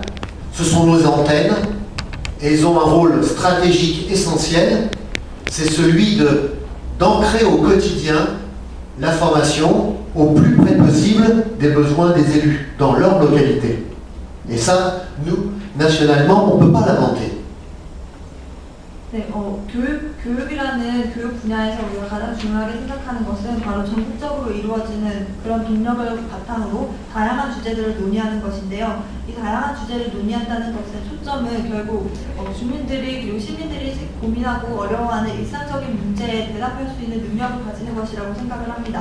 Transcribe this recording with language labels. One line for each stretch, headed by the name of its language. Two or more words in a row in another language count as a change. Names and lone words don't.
French: Ce sont nos antennes, et ils ont un rôle stratégique essentiel. C'est celui d'ancrer au quotidien la formation au plus près possible des besoins des élus dans leur localité. Et ça, nous, nationalement, on ne peut pas l'inventer.
Korean: 네, 교육이라는 교육 분야에서 우리가 가장 중요하게 생각하는 것은 바로 전국적으로 이루어지는 그런 동력을 바탕으로 다양한 주제들을 논의하는 것인데요. 이 다양한 주제를 논의한다는 것의 초점은 결국 주민들이 그리고 시민들이 고민하고 어려워하는 일상적인 문제에 대답할 수 있는 능력을 가지는 것이라고 생각을 합니다.